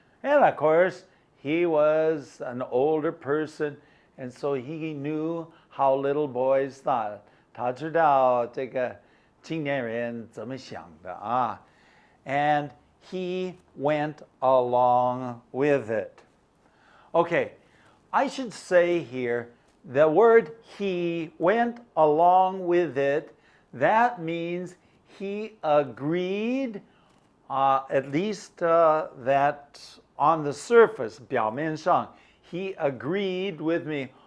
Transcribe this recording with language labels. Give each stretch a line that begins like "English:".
English: And of course, he was an older person, and so he knew how little boys thought.
Chinese: 他知道这个青年人怎么想的啊。
English: And he went along with it. Okay, I should say here, the word he went along with it, that means he agreed, at least that on the surface, 表面上, he agreed with me.